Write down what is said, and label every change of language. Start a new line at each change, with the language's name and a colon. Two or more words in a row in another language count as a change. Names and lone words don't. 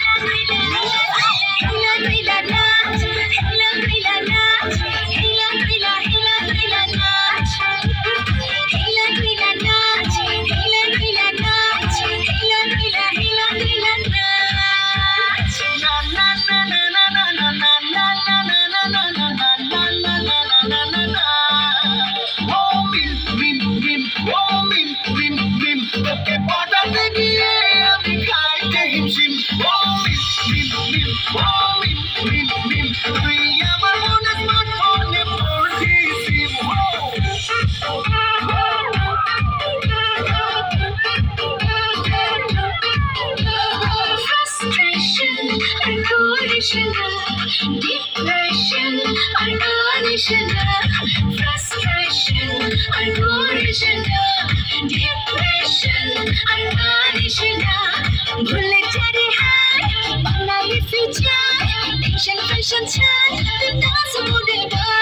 Bangla: হিলা গিলা নাচ হিলা গিলা নাচ হিলা গিলা হিলা গিলা নাচ হিলা গিলা নাচ হিলা গিলা নাচ হিলা গিলা হিলা গিলা নাচ না না না না না না না না না না না না না না না না না না না Oh, mim, mim, mim, oh, mim, mim, mim. তোকে পটাতে গিয়ে আমি খাইতে হিমশিম। Oh, mim, mim, mim, oh, mim, mim, mim. তুই আমার মনে স্মার্টফোনে পড়ছি সিম। Frustration আর করিস না depression আর করিস না frustration আর করিস না depression আর করিস না ভুলে যারে হায় বানাই
English: future tension fashion
Bangla: ছাড় নাচ মোডে